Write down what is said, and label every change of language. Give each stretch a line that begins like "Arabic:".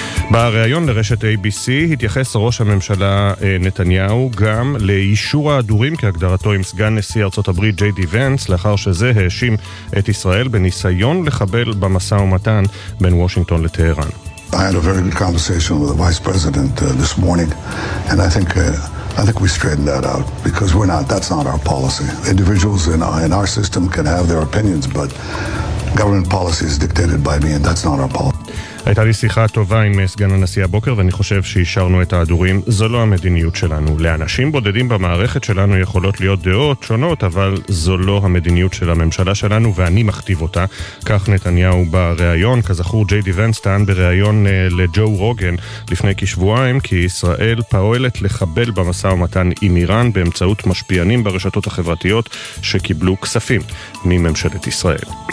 Hebrew: בריאיון לרשת ABC התייחס ראש הממשלה נתניהו גם לאישור ההדורים כהגדרתו עם סגן נשיא ארצות הברית ג'יי די ונס, לאחר שזה האשים את ישראל בניסיון לחבל במסע ומתן בין וושינגטון לטהרן.
English: I had a very good conversation with the vice president this morning, and I think we straightened that out, because that's not our policy. Individuals in our system can have their opinions, but government policy is dictated by me, and that's not our policy.
Hebrew: הייתה לי שיחה טובה עם סגן הנשיא הבוקר, ואני חושב שאישרנו את ההדורים. זו לא המדיניות שלנו. לאנשים בודדים במערכת שלנו יכולות להיות דעות שונות, אבל זו לא המדיניות של הממשלה שלנו, ואני מכתיב אותה. כך נתניהו בריאיון. כזכור, ג'יי די ונס טען בריאיון לג'ו רוגן לפני כשבועיים, כי ישראל פועלת לחבל במסע ומתן עם איראן באמצעות משפיענים ברשתות החברתיות שקיבלו כספים מממשלת ישראל.